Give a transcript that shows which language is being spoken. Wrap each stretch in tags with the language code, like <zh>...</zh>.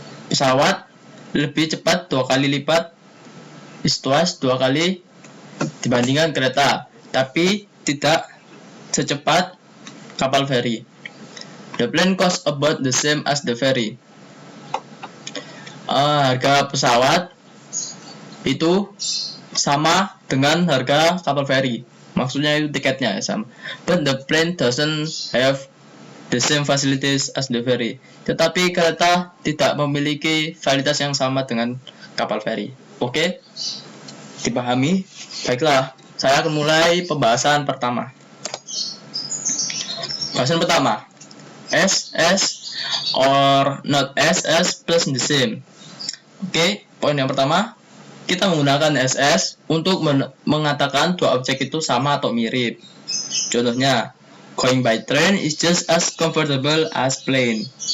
<id>Pesawat lebih cepat 2 kali lipat,</id> <en>is twice</en> <id>2 kali dibandingkan kereta, tapi tidak secepat kapal feri.</id> <en>The plane costs about the same as the ferry.</en> <id>Harga pesawat itu sama dengan harga kapal feri. Maksudnya itu tiketnya sama.</id> <en>But the plane doesn't have the same facilities as the ferry.</en> <id>Tetapi kereta tidak memiliki fasilitas yang sama dengan kapal feri. Oke? Dipahami? Baiklah, saya akan mulai pembahasan pertama. Pembahasan pertama.</id> <en>SS or not SS plus the same.</en> <id>Oke, poin yang pertama, kita menggunakan SS untuk mengatakan dua objek itu sama atau mirip. Contohnya,</id> <en>going by train is just as comfortable as plane.</en>